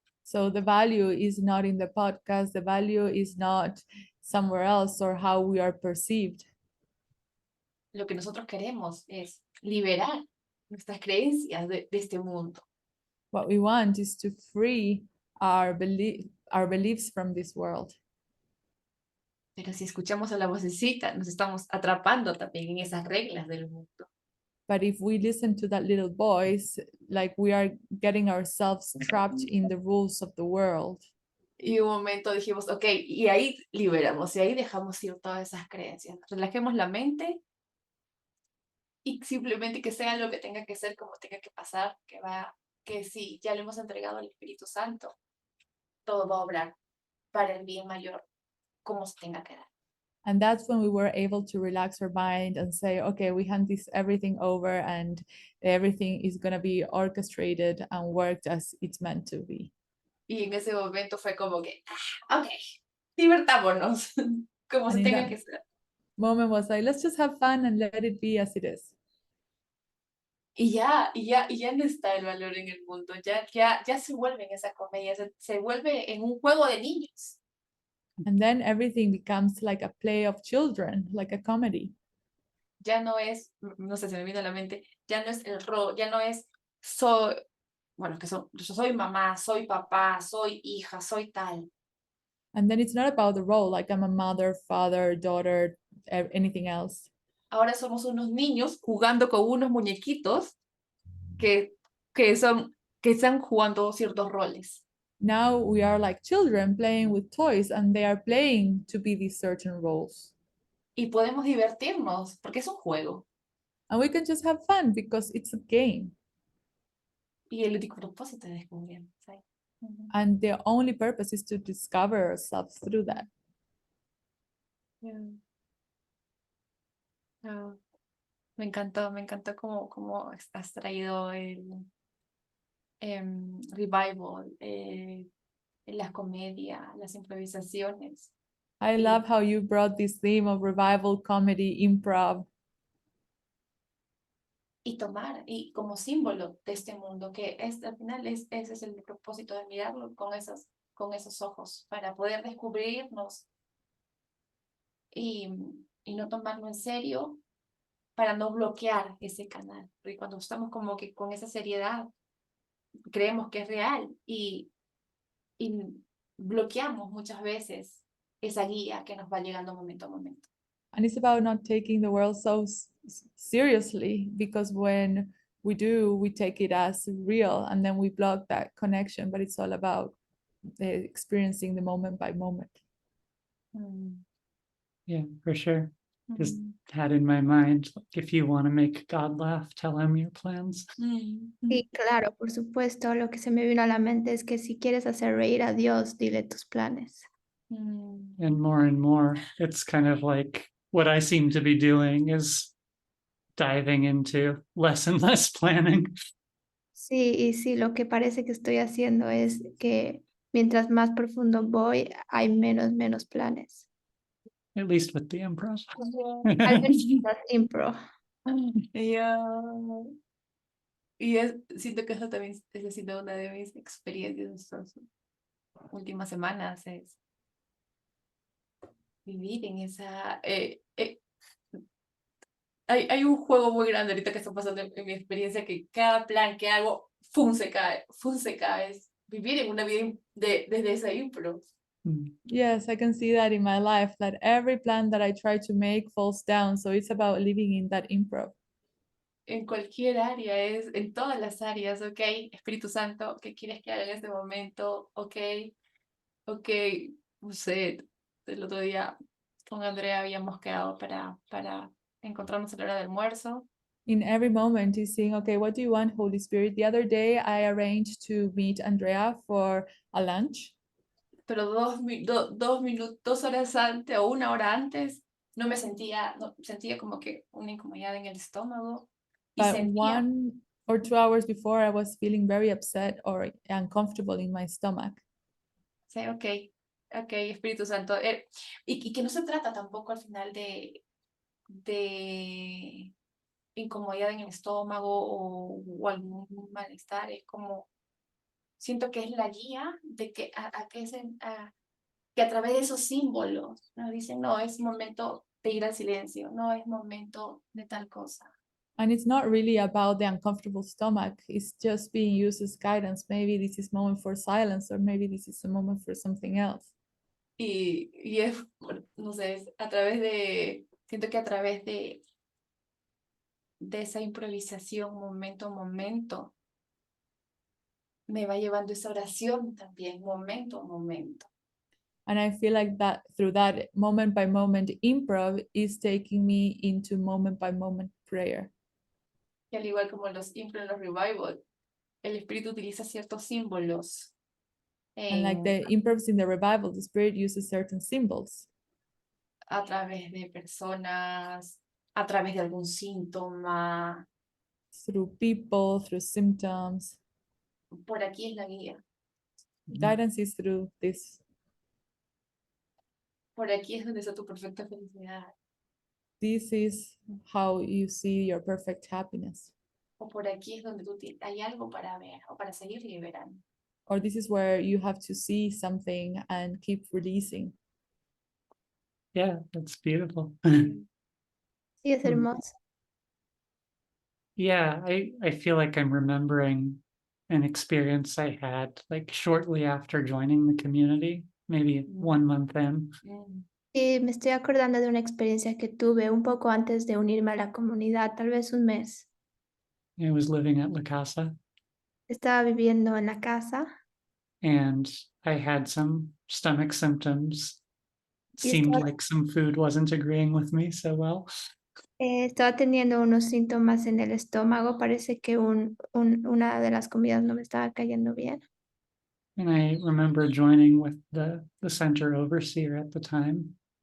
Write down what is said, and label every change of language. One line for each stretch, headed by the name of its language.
English: So the value is not in the podcast, the value is not somewhere else or how we are perceived.
Spanish: Lo que nosotros queremos es liberar nuestras creencias de este mundo.
English: What we want is to free our beliefs from this world.
Spanish: Pero si escuchamos a la vocecita, nos estamos atrapando también en esas reglas del mundo.
English: But if we listen to that little voice, like we are getting ourselves trapped in the rules of the world.
Spanish: Y un momento dijimos, ok, y ahí liberamos, y ahí dejamos ir todas esas creencias. Relajemos la mente y simplemente que sea lo que tenga que ser, como tenga que pasar, que si ya lo hemos entregado al Espíritu Santo, todo va a obrar para el bien mayor, como se tenga que dar.
English: And that's when we were able to relax our mind and say, okay, we hand this everything over and everything is going to be orchestrated and worked as it's meant to be.
Spanish: Y en ese momento fue como que, ok, divertámonos, como
English: And
Spanish: tenga que ser.
English: moment was like, let's just have fun and let it be as it is.
Spanish: Y ya no está el valor en el mundo, ya se vuelve en esa comedia, se vuelve en un juego de niños.
English: And then everything becomes like a play of children, like a comedy.
Spanish: Ya no es, no sé, se me vino a la mente, ya no es el rol, ya no es soy, bueno, yo soy mamá, soy papá, soy hija, soy tal.
English: And then it's not about the role, like I'm a mother, father, daughter, anything else.
Spanish: Ahora somos unos niños jugando con unos muñequitos que están jugando ciertos roles.
English: Now we are like children playing with toys and they are playing to be these certain roles.
Spanish: Y podemos divertirnos porque es un juego.
English: And we can just have fun because it's a game.
Spanish: Y el único propósito es descubrir. ¿Sí?
English: And the only purpose is to discover ourselves through that.
Spanish: Me encantó cómo has traído el revival, las comedias, las improvisaciones.
English: I love how you brought this theme of revival, comedy, improv.
Spanish: Y tomar y como símbolo de este mundo, que al final ese es el propósito de mirarlo con esos ojos, para poder descubrirnos y no tomarlo en serio, para no bloquear ese canal. Porque cuando estamos como que con esa seriedad, creemos que es real y bloqueamos muchas veces esa guía que nos va llegando momento a momento.
English: And it's about not taking the world so seriously, because when we do, we take it as real and then we block that connection, but it's all about experiencing the moment by moment. Yeah, for sure. Just had in my mind, like, if you want to make God laugh, tell him your plans.
Spanish: Sí, claro, por supuesto. Lo que se me vino a la mente es que si quieres hacer reír a Dios, dile tus planes.
English: And more, it's kind of like what I seem to be doing is diving into less and less planning.
Spanish: Sí, y sí, lo que parece que estoy haciendo es que mientras más profundo voy, hay menos planes.
English: At least with the improv.
Spanish: Al menos las impro. Y siento que eso también está siendo una de mis experiencias en estas últimas semanas, es vivir en esa... hay un juego muy grande ahorita que está pasando en mi experiencia, que cada plan que hago, ¡fum! Se cae. Es vivir en una vida desde esa impro.
English: Yes, I can see that in my life, that every plan that I try to make falls down. So it's about living in that improv.
Spanish: En cualquier área, en todas las áreas, ¿ok? Espíritu Santo, ¿qué quieres que haga en este momento? Ok, no sé, el otro día con Andrea habíamos quedado para encontrarnos a la hora de almuerzo,
English: In every moment, he's saying, okay, what do you want, Holy Spirit? The other day, I arranged to meet Andrea for a lunch.
Spanish: pero 2 horas antes o 1 hora antes no sentía como que una incomodidad en el estómago y
English: But
Spanish: sentía,
English: 1 or 2 hours before, I was feeling very upset or uncomfortable in my stomach.
Spanish: sí, ok, Espíritu Santo, y que no se trata tampoco al final de incomodidad en el estómago o algún malestar, es como, siento que es la guía de que que a través de esos símbolos nos dicen, no, es momento de ir al silencio, no es momento de tal cosa.
English: And it's not really about the uncomfortable stomach. It's just being used as guidance. Maybe this is moment for silence, or maybe this is a moment for something else.
Spanish: Y es, no sé, siento que a través de esa improvisación momento a momento, me va llevando esa oración también, momento a momento.
English: And I feel like that through that moment by moment improv is taking me into moment by moment prayer.
Spanish: Y al igual como los impro en los revival, el espíritu utiliza ciertos símbolos
English: And like the improvs in the revival, the spirit uses certain symbols
Spanish: a través de personas, a través de algún síntoma.
English: through people, through symptoms.
Spanish: Por aquí es la guía,
English: Guidance is through this.
Spanish: por aquí es donde está tu perfecta felicidad,
English: This is how you see your perfect happiness.
Spanish: o por aquí es donde hay algo para ver o para seguir liberando.
English: Or this is where you have to see something and keep releasing. Yeah, that's beautiful.
Spanish: Sí, es hermoso.
English: Yeah, I feel like I'm remembering an experience I had like shortly after joining the community, maybe 1 month in.
Spanish: Sí, me estoy acordando de una experiencia que tuve un poco antes de unirme a la comunidad, tal vez un mes.
English: I was living at La Casa
Spanish: Estaba viviendo en la casa
English: and I had some stomach symptoms.
Spanish: y
English: Seemed like some food wasn't agreeing with me so well.
Spanish: estaba teniendo unos síntomas en el estómago. Parece que una de las comidas no me estaba cayendo bien.
English: And I remember joining with the center overseer at the time.